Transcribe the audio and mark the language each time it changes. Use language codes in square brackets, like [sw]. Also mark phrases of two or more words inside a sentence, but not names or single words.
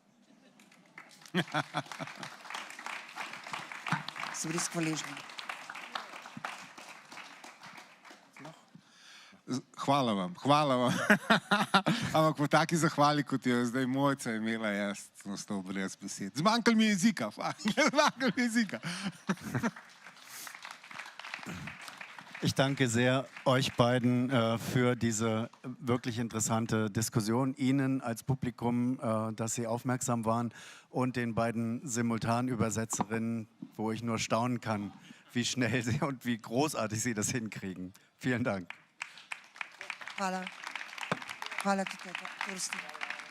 [sl] Sem res hvaležna. Hvala vam. Ampak po taki zahvali, kot jo zdaj Mojca imela, jaz sem ostal brez besed. Zmanjkalo mi je jezika. [de] Ich danke sehr euch beiden für diese wirklich interessante Diskussion, Ihnen als Publikum, dass Sie aufmerksam waren und den beiden Simultanübersetzerinnen, wo ich nur staunen kann, wie schnell sie und wie großartig sie das hinkriegen. Vielen Dank. [sl] Hvala. Hvala tudi, Torsten.